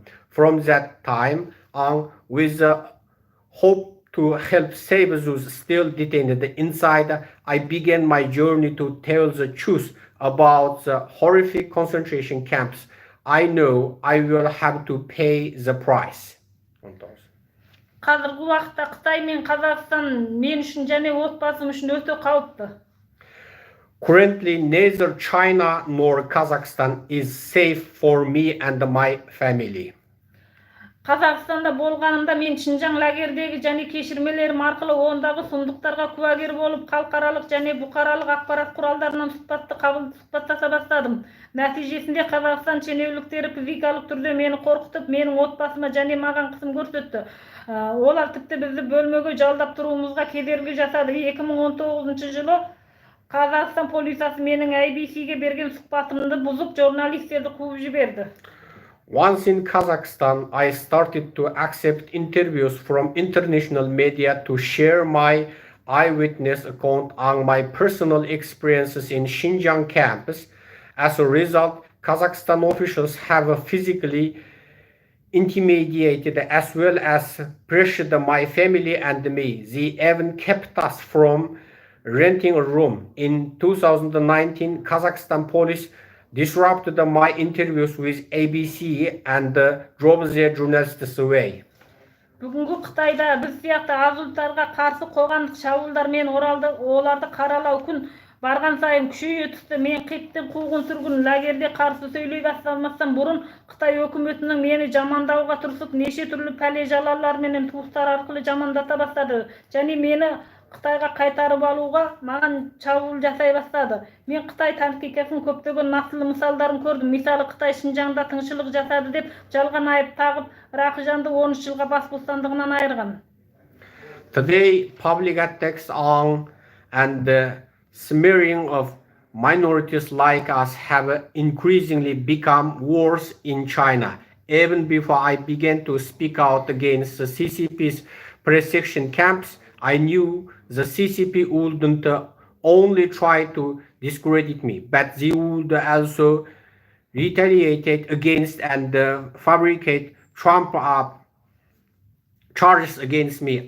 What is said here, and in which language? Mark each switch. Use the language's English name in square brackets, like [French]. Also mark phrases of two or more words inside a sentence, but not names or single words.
[English] From that time on, with the hope to help save those still detained inside, I began my journey to tell the truth about the horrific concentration camps. I know I will have to pay the price. [Kazakh] Қазіргі уақытта Қытай мен Қазақстан мен үшін және отбасым үшін өте қауіпті. [English] Currently, neither China nor Kazakhstan is safe for me and my family. [Kazakh] Қазақстанда болғанымда мен Шинжаң лагердегі және кешірмелерім арқылы ондағы сұмдықтарға куәгер болып, халықаралық және бұқаралық ақпарат құралдарынан сұхбаттаса бастадым. Нәтижесінде Қазақстан шенеуніктері физикалық түрде мені қорқытып, менің отбасыма және маған қысым көрсетті. Олар тіпті бізді бөлмеге жалдап тұруымызға кедергі жасады. 2019 жылы Қазақстан полициясы менің IBC-ге берген сұхбатымды бұзып, журналистерді қуып жіберді. [English] Once in Kazakhstan, I started to accept interviews from international media to share my eyewitness account on my personal experiences in Xinjiang campus. As a result, Kazakhstan officials have physically intimidated as well as pressured my family and me. They even kept us from renting a room. In 2019, Kazakhstan police disrupted my interviews with ABC and drove their journalists away. [Kazakh] Бүгінгі Қытайда біз сияқты аз ұлттарға қарсы қоғамдық шабуылдармен оларды қаралау күн барған сайын күшейе түсті. Мен қиттен қуғын сүргін лагерде қарсы сөйлей бастамастан бұрын Қытай өкіметінің мені жамандауға тырысып, неше түрлі пәле-жалалар менен туыстар арқылы жамандата бастады. Және мені Қытайға қайтарып алуға маған шабуыл жасай бастады. Мен Қытай тактикасының көптеген нақылы мысалдарын көрдім. Мысалы, Қытай Шинжаңда тыңшылық жасады деп жалған айып тағып, Рақыжанды 13 жылға бас бостандығынан айырған. [English] Today, public attacks on and the smearing of minorities like us have increasingly become worse in China. Even before I began to speak out against the CCP's persecution camps, I knew the CCP wouldn't only try to discredit me, but they would also retaliate against and fabricate trump-up charges against me.